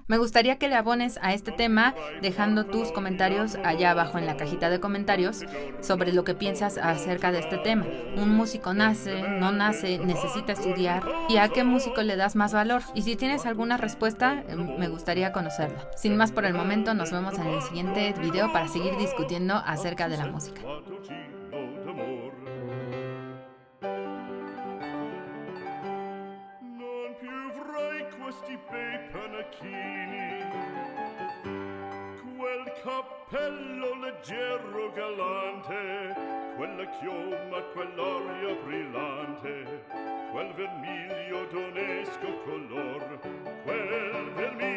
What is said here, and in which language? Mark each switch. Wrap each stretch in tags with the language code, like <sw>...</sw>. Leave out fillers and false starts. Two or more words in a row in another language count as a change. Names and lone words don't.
<es>Me gustaría que le abones a este tema dejando tus comentarios allá abajo en la cajita de comentarios sobre lo que piensas acerca de este tema. ¿Un músico nace, no nace, necesita estudiar? ¿Y a qué músico le das más valor? Y si tienes alguna respuesta, me gustaría conocerla. Sin más por el momento, nos vemos en el siguiente video para seguir discutiendo acerca de la música.</es> <it>Cappello leggero galante, quella chioma, quell'aria brillante, quel vermiglio d'onesco color, quel vermiglio</it>